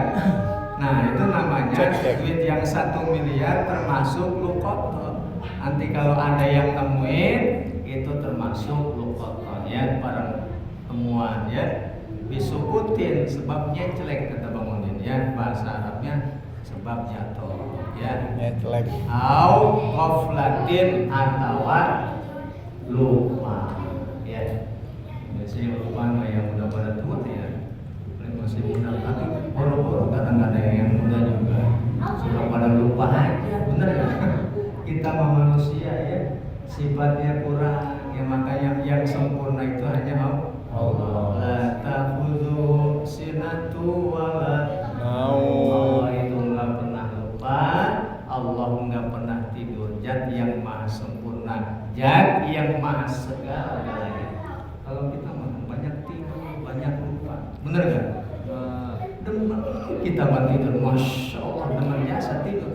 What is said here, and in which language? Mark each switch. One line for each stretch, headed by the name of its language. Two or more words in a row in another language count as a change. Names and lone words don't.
Indonesian: Nah itu namanya duit yang 1 miliar termasuk luqatah. Nanti kalau ada yang nemuin itu termasuk luqatah ya, barang temuan ya, bisukutin sebabnya jelek kata Bang Udin ya, bahasa Arabnya sebab jatuh ya, Nyetlek.
Arabic: أو غفلة
Indonesian: atau lupa ya. Biasanya lupa yang udah pada tua ya, masih muda tapi boro-boro kadang-kadang yang muda juga sudah pada lupa aja, bener ya? Kita mah manusia ya, sifatnya kurang ya, makanya yang sempurna itu hanya Allah.
Arabic: لا تأخذه سنة ولا Naum.
Indonesian: Allah itu nggak pernah lupa, Allah nggak pernah tidur. Zat yang maha sempurna, zat yang maha segala-galanya. Kalau kita makan banyak tidur, banyak lupa, bener nggak? Demen kita mah tidur,
Arabic: ما شاء الله,
Indonesian: demen biasa tidur.